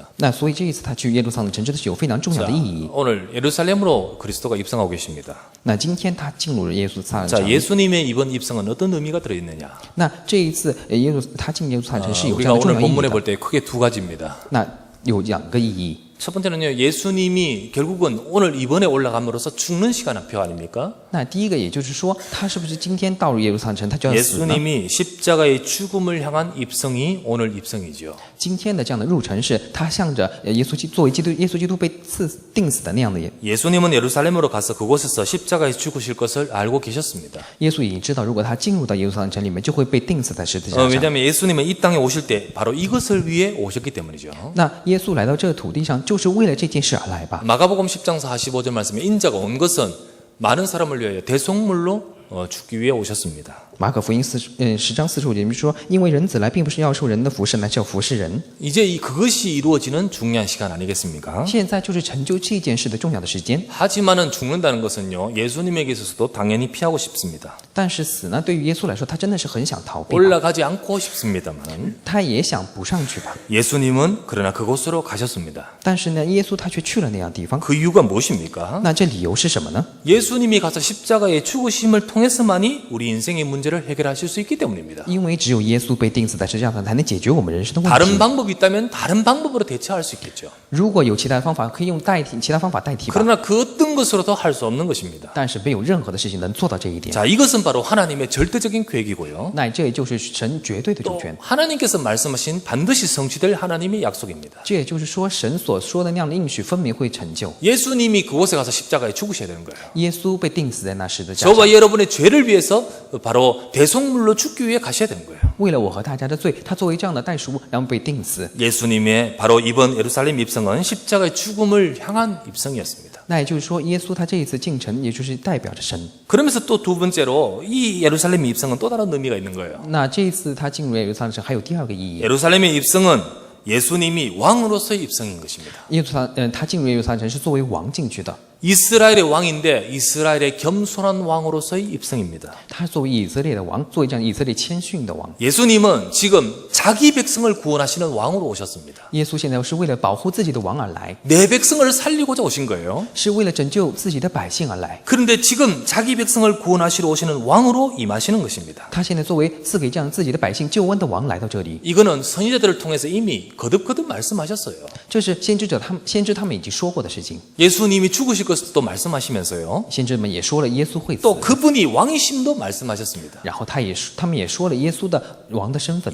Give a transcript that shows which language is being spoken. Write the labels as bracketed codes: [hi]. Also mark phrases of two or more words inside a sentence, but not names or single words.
[zh] 那所以这一次他去耶路撒冷城真的是有非常重要的意义。 [ko] 오늘 예루살렘으로 그리스도가 입성하고 계십니다. [zh] 那今天他进入了耶路撒冷 [ko] 자, [zh] 城， [ko] 예수님의 이번 입성은 어떤 의미가 들어있느냐? [zh] 那这一次他进耶路撒冷城是有这 [ko] 우리가 [zh] 样的重 [ko] 오늘 [zh] 要意义 [ko] 본문에 [zh] 的。 [ko] 볼 때 크게 두 가지입니다. [zh] 那有2个意义。 [ko] 첫 번째는요, 예수님이 결국은 오늘 이번에 올라감으로써 죽는 시간표 아닙니까? [zh] 那第一个，也就是说，他是不是今天到入耶路撒冷城，他就要死呢？ [ko] 예수님이 십자가의 죽음을 향한 입성이 오늘 입성이죠. [zh] 今天的这样的入城是，他向着作为耶稣基督被钉死的那样的 [ko] 예수님은 예루살렘으로 가서 그곳에서 십자가에 죽으실 것을 알고 계셨습니다. [zh] 耶稣已经知道，如果他进入到耶路撒冷城里面，就会被钉死在十字架上。 [ko] 왜냐하면 예수님은 이 땅에 오실 때 바로 이것을 위해 오셨기 때문이죠. [zh] 那耶稣来到这个土地上，就是为了这件事而来吧？ [ko] 마가복음 10장 45절 말씀에 인자가 온 것은 많은 사람을 위하여 대속물로 죽기 위해 오셨습니다. [zh] 马可福音10章45节里面说，因为人子来，并不是要受人的服侍，乃是要服侍人。 [ko] 이제 그것이 이루어지는 중요한 시간 아니겠습니까? [zh] 现在就是成就这件事的重要的时间。 [ko] 하지만은 죽는다는 것은요, 예수님에게 있어서도 당연히 피하고 싶습니다. [zh] 但是死呢，对于耶稣来说，他真的是很想逃避吧， [ko] 올라가지 않고 싶습니다만 [zh] 他也想不上去吧。 [ko] 예수님은 그러나 그곳으로 가셨습니다. [zh] 但是呢，耶稣他却去了那样地方。 [ko] 그 이유가 무엇입니까? [zh] 那这理由是什么呢？ [ko] 예수님이 가서 십자가의 죽으심을 통해서만이 우리 인생의 문제를 해결하실 수 있기 때문입니다. [zh] 因为只有耶稣被钉死在十字架上，才能解决我们人生的问 [ko] 다른 [zh] 题。 [ko] 방법이 있다면 다른 방법으로 대처할 수 있겠죠. [zh] 如果有其他方法，可以用其他方法代替吧。 [ko] 그러나 그 어떤 것으로도 할 수 없는 것입니다. [zh] 但是没有任何的事情能做到这一点。 [ko] 자, 이것은 바로 하나님의 절대적인 계획이고요. [zh] 那这也就是神绝对的主 [ko] 또 [zh] 权。 [ko] 하나님께서 말씀하신 반드시 성취될 하나님의 약속입니다. [zh] 这也就是说，神所说的那样的应许，分明会成就。 [ko] 예수님이 그곳에 가서 십자가에 죽으셔야 되는 거예요. [zh] 耶稣被钉死在那十字架上， [ko] 저와 여러분의 죄를 위해서 바로 대속물로 죽기 위해 가셔야 되는 거예요. [zh] 为了我和大家的罪，他作为这样的代赎，然后被钉死。 [ko] 예수님의 바로 이번 예루살렘 입성은 십자가의 죽음을 향한 입성이었습니다. [zh] 那也就是说，耶稣他这一次进城，也就是代表着神。 [ko] 그러면서 또 두 번째로 이 예루살렘 입성은 또 다른 의미가 있는 거예요. [zh] 那这一次他进入耶路撒冷城，还有第二个意义。 [ko] 예루살렘의 입성은 예수님이 왕으로서의 입성인 것입니다. [zh] 他进入耶路撒冷城是作为王进去的， [ko] 이스라엘의 왕인데 이스라엘의 겸손한 왕으로서의 입성입니다. [zh] 他作为以色列的王，作为这样以色列谦逊的王。 [ko] 예수님은 지금 자기 백성을 구원하시는 왕으로 오셨습니다. [zh] 耶稣现在是为了保护自己的王而来， [ko] 내 백성을 살리고자 오신 거예요. [zh] 是为了拯救自己的百姓而来。 [ko] 그런데 지금 자기 백성을 구원하시러 오시는 왕으로 임하시는 것입니다. [zh] 他现在作为赐给这样自己的百姓救恩的王来到这里， [ko] 이거는 선지자들을 통해서 이미 거듭거듭 말씀하셨어요. [zh] 这是先知他们已经说过的事情。 [ko] 예수님이 죽으실 것을 또 말씀하시면서요. [zh] 先知们也说了耶稣会死， [ko] 또 그분이 왕이심도 말씀하셨습니다. [zh] 然后他们也说了耶稣的王的身份。